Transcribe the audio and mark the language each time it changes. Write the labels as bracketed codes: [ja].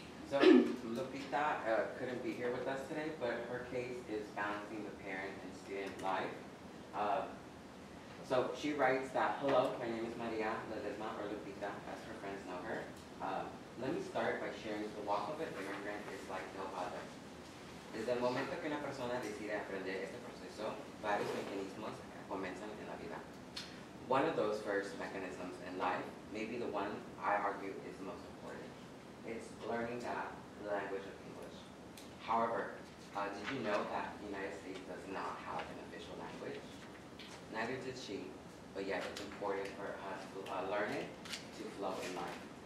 [en] So Lupita couldn't be here with us today, but her case is balancing the parent and student life. So she writes that, hello, my name is Maria Ledesma, or Lupita, as her friends know her. Let me start by sharing the walk of an immigrant is like no other. [es] Desde el momento que una persona decide aprender este proceso, varios mecanismos comienzan en la vida. [en] One of those first mechanisms in life may be the one I argue is the most important. It's learning the language of English. However, did you know that the United States does not have an official language? Neither did she, but yet it's important for us to learn it to flow in life.